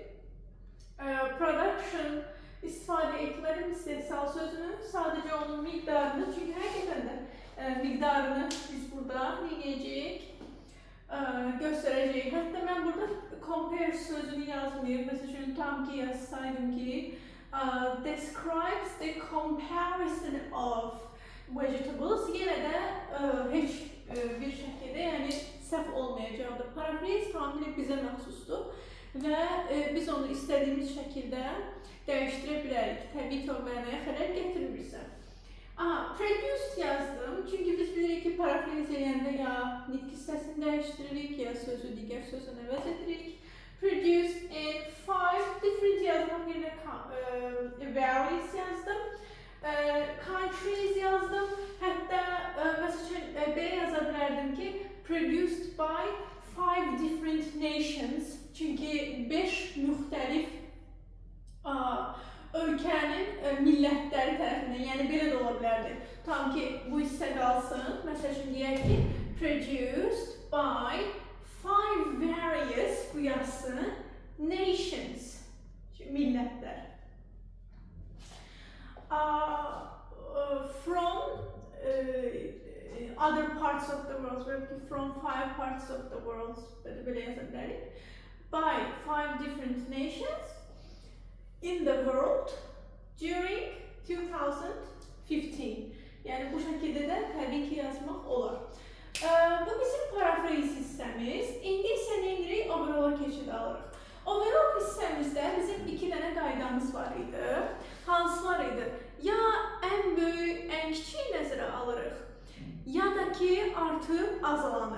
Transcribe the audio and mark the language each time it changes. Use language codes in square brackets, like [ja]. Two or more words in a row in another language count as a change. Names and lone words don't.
[az] Production istifadə etmədim istehsal sözünü, sadəcə onun miqdarını, çünki həqiqətən də miqdarını biz burada eləyəcəyik, göstərəcəyik. Hətta mən burada compare sözünü yazmayayım, məsəl üçün tam ki yazsaydım ki [en] describes the comparison of vegetables, [az] yenə də heç bir şəkildə, yəni səhv olmayacaqdır. Paraphrase tamamilə bizə məxsusdur və biz onu istədiyimiz şəkildə dəyişdirə bilərik. Təbii ki, o mənaya xələl gətirmirsə. Produced yazdım, çünki biz bilirik ki, paraphrase eləyəndə ya nitq hissəsini dəyişdiririk, ya sözü digər sözünə əvəz edirik. [en] Produced in 5 different [az] yazmaq yerinə various yazdım. Countries yazdım. Hətta məsəl üçün belə yaza bilərdim ki, [en] produced by 5 different nations. [az] Çünki 5 müxtəlif ölkənin millətləri tərəfindən, yəni cümlələrdir. Tam ki, bu hissə qalsın. Məsəl üçün, deyək ki, [en] produced by 5 various, [az] bu yazsın, nations, millətlər. [en] From other parts of the world, from 5 parts of the world, [az] belə yaza bilərik. [en] By 5 different nations in the world during 2015. [az] Yəni bu şəkildə də təbii ki yazmaq olar. Bu bizim parafraze hissəmiz. İndi isə nə edirik? Overall keçid alırıq. Overall hissəmizdə bizim 2 dənə qaydamız var idi. Hansılar idi? Ya ən böyük, ən kiçik nəzərə alırıq, ya da ki artıb azalanı.